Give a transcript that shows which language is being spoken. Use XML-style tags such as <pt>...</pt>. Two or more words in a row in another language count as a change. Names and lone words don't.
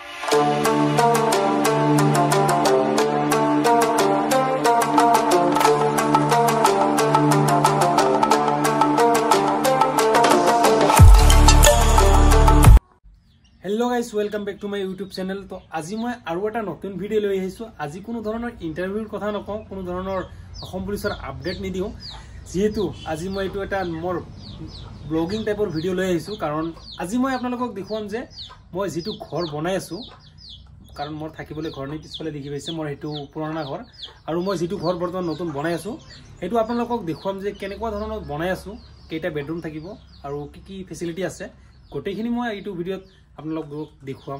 <en>Hello guys welcome back to my YouTube channel.</en> <hi>तो आज मैं और</hi> <as>এটা নতুন ভিডিঅ লৈ আহিছো। আজি কোনো ধৰণৰ ইন্টাৰভিউৰ কথা নকওঁ, কোনো ধৰণৰ অসম পুলিচৰ আপডেট নিদিও, যেহেতু আজি মই এটো এটা মোৰ</as> <en>blogging type</en> <as>ভিডিও লৈ আহিছো। কাৰণ আজি মই আপোনালোকক দেখুৱাম যে মই যেটো ঘৰ বনাই আছো, কাৰণ মোৰ থাকিবলৈ ঘৰ নাই, পিছফালে দেখি পাইছে মোৰ হেতু পুৰণা ঘৰ, আৰু মই যেটো ঘৰ বৰ্তমান নতুন বনাই আছো হেতু আপোনালোকক দেখুৱাম যে কেনেকুৱা ধৰণৰ বনাই আছো, কেইটা বেডৰুম থাকিব আৰু কি কি ফেসিলিটি আছে, গোটেইখিনি মই এইটো ভিডিওত আপোনালোকক দেখুৱাম।</as>